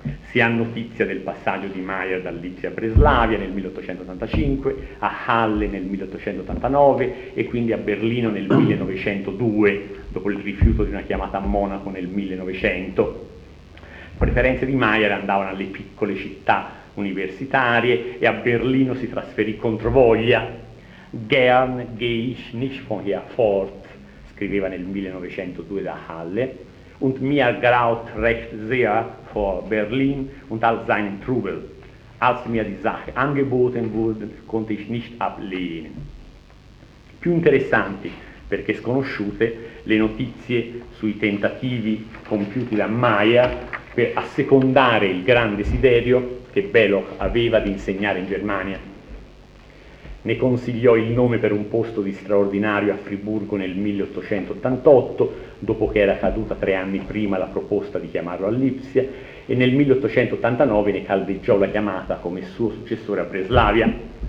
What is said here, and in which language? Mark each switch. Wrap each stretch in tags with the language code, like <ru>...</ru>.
<it>Si ha notizia del passaggio di Meyer da Lipsia a Breslavia nel 1885, a Halle nel 1889 e quindi a Berlino nel 1902, dopo il rifiuto di una chiamata a Monaco nel 1900. Le preferenze di Meyer andavano alle piccole città universitarie e a Berlino si trasferì controvoglia.</it> <de>Gern gehe ich nicht von hier fort,</de> <it>scriveva nel 1902 da Halle,</it> <de>und mir graut recht sehr vor Berlin und all seinen Trubel. Als mir die Sache angeboten wurde, konnte ich nicht ablehnen.</de> <it>Più interessanti, perché sconosciute, le notizie sui tentativi compiuti da Meyer per assecondare il grande desiderio che Bloch aveva di insegnare in Germania. Ne consigliò il nome per un posto di straordinario a Friburgo nel 1888, dopo che era caduta 3 anni prima la proposta di chiamarlo a Lipsia, e nel 1889 ne caldeggiò la chiamata come suo successore a Breslavia.</it>